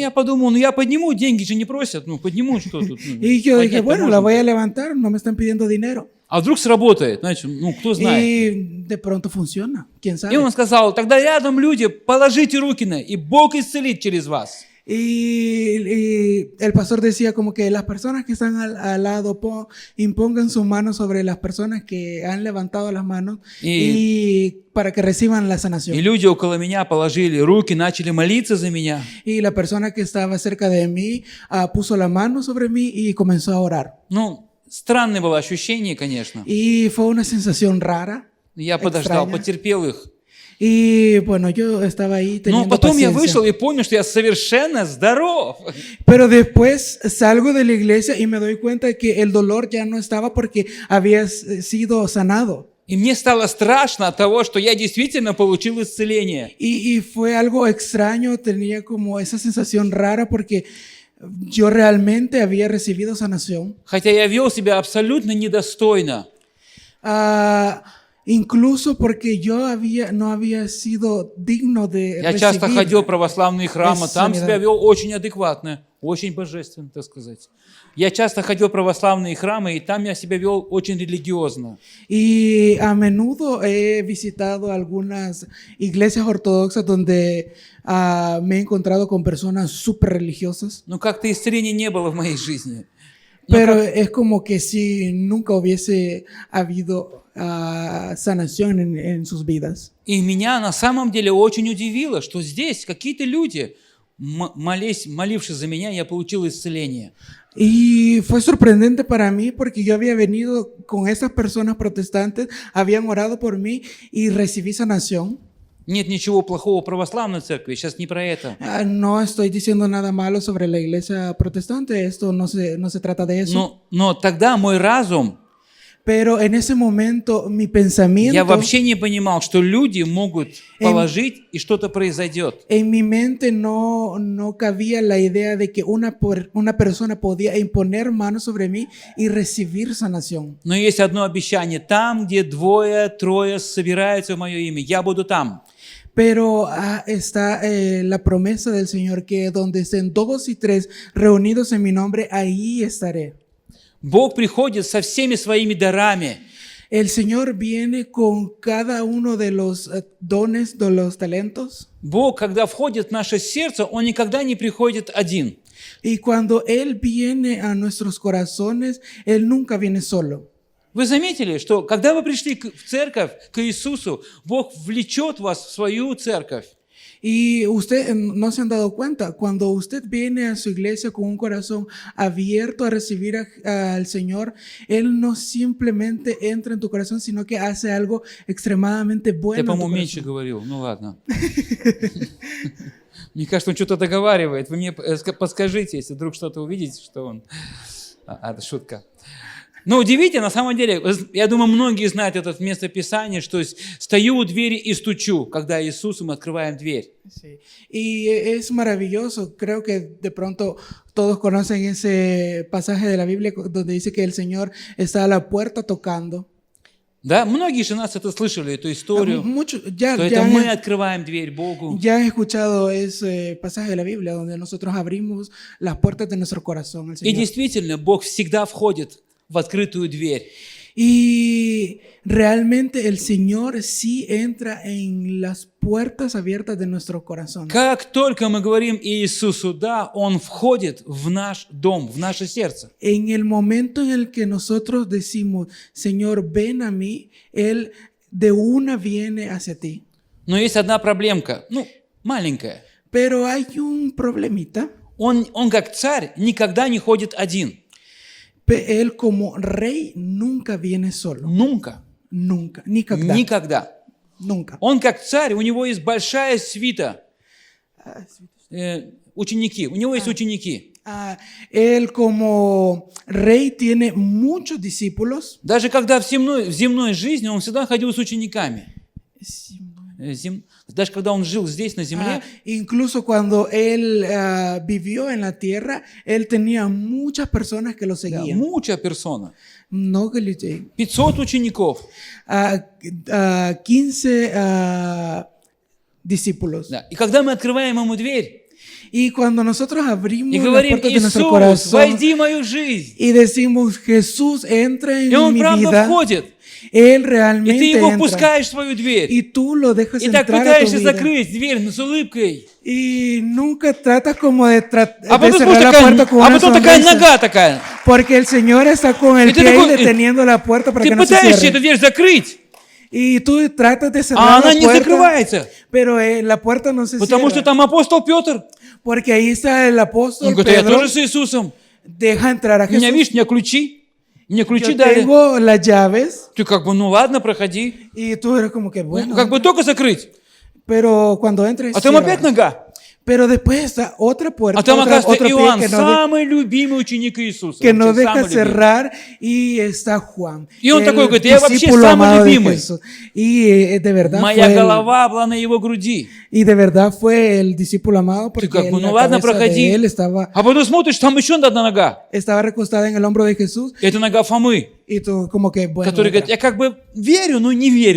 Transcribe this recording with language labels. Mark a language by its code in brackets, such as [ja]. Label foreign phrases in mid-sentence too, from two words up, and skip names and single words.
[ru] Я подумал, я подниму, деньги же не просят, подниму, что тут. [es] Y yo dije, [ru] поднять-то [es] bueno, [ru] можно. [es] la voy a levantar, no me están pidiendo dinero. [ru] А вдруг сработает, знаете, кто знает. [es] Y de pronto funciona, quién sabe. [ru] И он сказал, тогда рядом люди, положите руки на, и Бог исцелит через вас. [es] Y el pastor decía como que las personas que están al lado impongan sus manos sobre las personas que han levantado las manos y para que reciban la [ru] И [es] sanación. [ru] люди около меня положили руки, начали молиться за меня. [es] Y la persona que estaba cerca de mí puso la mano sobre mí y comenzó a orar. [ru] Странное было ощущение, конечно. [es] Y fue una sensación rara. [ru] Я подождал, [es] extraña. [ru] потерпел их. [es] Y bueno, yo estaba ahí [ru] Но [es] teniendo [ru] потом я [es] paciencia. [ru] вышел и понял, что я совершенно здоров. [es] Pero después salgo de la iglesia y me doy cuenta que el dolor ya no estaba porque había sido sanado. [ru] И мне стало страшно от того, что я действительно получил исцеление. [es] Y fue algo extraño, tenía como esa sensación rara porque yo realmente había recibido sanación. [ru] Хотя я вел себя абсолютно недостойно. [es] Incluso porque yo no había sido digno de [ru] Я часто [es] recibir [ru] ходил в православные храмы, [es] esa [ru] там [es] sanidad. [ru] себя вел очень адекватно, очень божественно, так сказать. Я часто ходил в православные храмы, и там я себя вел очень религиозно. [es] Y a menudo he visitado algunas iglesias ortodoxas donde me he encontrado con personas súper religiosas, [ru] Но как-то исцеления не было в моей жизни. [es] pero es como que si nunca hubiese habido sanación en sus vidas. [ru] И меня на самом деле очень удивило, что здесь какие-то люди, молившись за меня, я получил исцеление. [es] Y fue sorprendente para mí porque yo había venido con esas personas protestantes, habían orado por mí y recibí sanación. [ru] Нет ничего плохого в православной церкви, сейчас не про это. [es] No estoy diciendo nada malo sobre la iglesia protestante, esto no se trata de eso. [ru] Но тогда мой разум, [es] Pero en ese momento mi [ru] я [es] pensamiento, [ru] вообще не понимал, что люди могут положить и что-то произойдет. [es] en mi mente no cabía la idea de que una persona podía imponer manos sobre mí y recibir sanación. [ru] Но есть одно обещание: там, где двое, трое собираются в мое имя, я буду там. [es] Pero está la promesa del Señor que donde estén 2 y 3 reunidos en mi nombre, ahí estaré. [ru] Бог приходит со всеми своими дарами. [es] El Señor viene con cada uno de los dones, de los talentos. [ru] Бог, когда входит в наше сердце, Он никогда не приходит один. [es] Y cuando Él viene a nuestros corazones, Él nunca viene solo. [ru] Вы заметили, что когда вы пришли в церковь, к Иисусу, Бог влечет вас в свою церковь. [es] Y usted no se han dado cuenta, cuando usted viene a su iglesia con un corazón abierto a recibir al Señor, Él no simplemente entra en tu corazón, sino que hace algo extremadamente [ru] Я, [es] bueno en tu [ru] по-моему, меньше [es] corazón. [ru] говорил. Ну ладно. Мне кажется, он что-то договаривает. Вы мне подскажите, если вдруг что-то увидите, что он... Это шутка. Но удивительно, на самом деле, я думаю, многие знают это местописание, что стою у двери и стучу, когда Иисусу мы открываем дверь. [es] Sí. Y es maravilloso, creo que de pronto todos conocen ese pasaje de la Biblia donde dice que el Señor está a la puerta tocando. [ru] Да, многие же нас это слышали, эту историю, [es] Ya [ru] что это мы открываем дверь Богу. [es] han escuchado ese pasaje de la Biblia donde nosotros abrimos las puertas de nuestro corazón al [ru] И [es] Señor. [ru] действительно, Бог всегда входит в открытую дверь. [es] Y realmente el Señor sí entra en las puertas abiertas de nuestro corazón. [ru] Как только мы говорим Иисусу «да», Он входит в наш дом, в наше сердце. [es] En el momento en el que nosotros decimos, Señor, ven a mí, Él de una viene hacia ti. [ru] Но есть одна проблемка, маленькая. [es] Pero hay un problemita. [ru] Он как царь никогда не ходит один. [es] Él como rey nunca viene solo. Nunca. Nunca. [ru] Никогда. Никогда. [es] Nunca. [ru] Он как царь, у него есть большая свита. Ученики. У него есть ученики. Él como rey tiene muchos discípulos. Даже когда в земной жизни он всегда ходил с учениками. Даже когда он жил здесь, на земле, [es] Incluso cuando él vivió en la tierra, él tenía muchas personas que lo seguían. mucha persona. [ru] Много людей. 500 учеников. [es] 15 discípulos. [ru] Да. И когда мы открываем ему дверь [es] Y cuando nosotros abrimos [ru] и [es] las [ru] говорим: [es] puertas de nuestro [ru] Иисус, [es] corazón [ru] войди в мою жизнь. [es] y decimos, Jesús, entra [ru] И [es] en [ru] он [es] mi [ru] правда [es] vida, [ru] входит. [es] Él [ru] И ты [es] realmente [ru] его [es] entra. [ru] впускаешь в свою дверь. [es] Y tú lo dejas [ru] И так [es] entrar a tu [ru] пытаешься [es] vida. [ru] закрыть дверь с улыбкой. [es] Y nunca tratas como de, [ru] А [es] de [ru] потом, [es] cerrar la puerta con una [ru] такая [es] sonrisa. [ru] нога такая. [es] Porque el Señor está con el Y tú pie ahí [ru] такой- [es] deteniendo la puerta para [ru] Ты [es] que no se [ru] пытаешься [es] cierre. [ru] эту дверь закрыть, [es] Y tú tratas de [ru] а [es] cerrar [ru] она [es] la [ru] не [es] puerta, [ru] закрывается. [es] pero la puerta no se [ru] Потому что [es] cierra. [ru] там апостол Петр. [es] Porque ahí está el [ru] Он [es] apóstol [ru] говорит: я [es] Pedro. [ru] тоже с Иисусом. [es] Deja entrar a [ru] У меня, [es] Jesús. [ru] видишь, у меня ключи. Мне ключи [es] Yo [ru] дали. [es] tengo las llaves. [ru] Ты как бы, ну ладно, проходи. [es] Y tú eres como que, bueno, [ru] Как бы только закрыть. [es] Pero cuando entres, [ru] А там [es] cierra. [ru] опять нога. [es] Pero después está otra puerta, [ru] А там, оказывается, [es] otro pie [ru] Иоанн, [es] que [ru] самый любимый ученик Иисуса. [es] que no [ru] Вообще, [es] deja [ru] самый любимый. [es] cerrar, y está Juan, [ru] Y он [es] el [ru] такой говорит, «Я вообще [es] discípulo [ru] самый [es] amado de [ru] любимый». [es] Jesús. Y de verdad [ru] Моя [es] fue [ru] голова была на его груди. [es] y de verdad fue el discípulo amado [ru] Ты [es] porque [ru] как бы, [es] la [ru] ну ладно, [es] cabeza [ru] проходи. [es] de él estaba [ru] А потом смотришь, там еще одна нога. [es] recostada en el hombro de Jesús, [ru] Это нога Фомы, [es] y tú como que bueno. [ru] который [es] entra. [ru] говорит, я как бы верю, но не верю.